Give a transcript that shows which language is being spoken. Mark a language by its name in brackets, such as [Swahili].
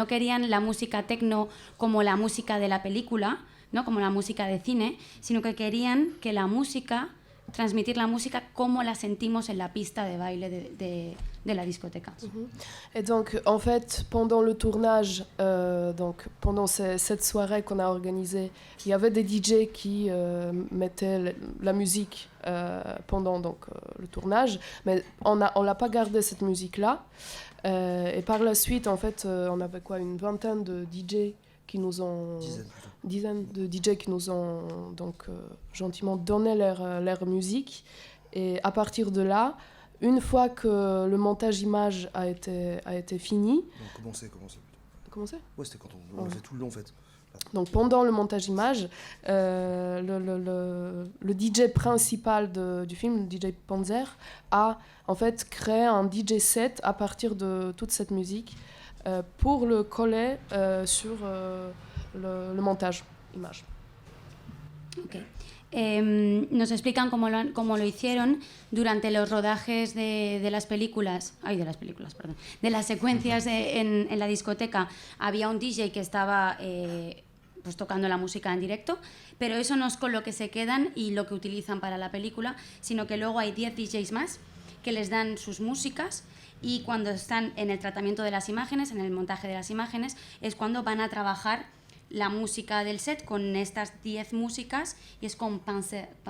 [Spanish] No querían la música techno como la música de la película, ¿no? Como la música de cine, sino que querían que la música, transmitir la música como la sentimos en la pista de baile de la discothèque. [French] Et donc, en fait, pendant le tournage, pendant cette soirée qu'on a organisée, il y avait des DJ qui mettaient la musique pendant le tournage, mais on l'a pas gardé cette musique-là. Et par la suite, en fait, on avait une vingtaine de DJ qui nous ont... dizaines de DJ qui nous ont gentiment donné leur musique. Et à partir de là, une fois que le montage image a été fini... Commencer plutôt. Commencer ? Ouais, c'était quand on l'a fait tout le long en fait. Donc pendant le montage image, le DJ principal du film, le DJ Panzer, a en fait créé un DJ set à partir de toute cette musique pour le coller sur le montage image. Okay. [Spanish] Nos explican cómo lo hicieron durante los rodajes de las películas, de las secuencias en la discoteca. Había un DJ que estaba pues tocando la música en directo, pero eso no es con lo que se quedan y lo que utilizan para la película, sino que luego hay 10 DJs más que les dan sus músicas, y cuando están en el tratamiento de las imágenes, en el montaje de las imágenes, es cuando van a trabajar la música del set con estas 10 músicas, y es con Panzer.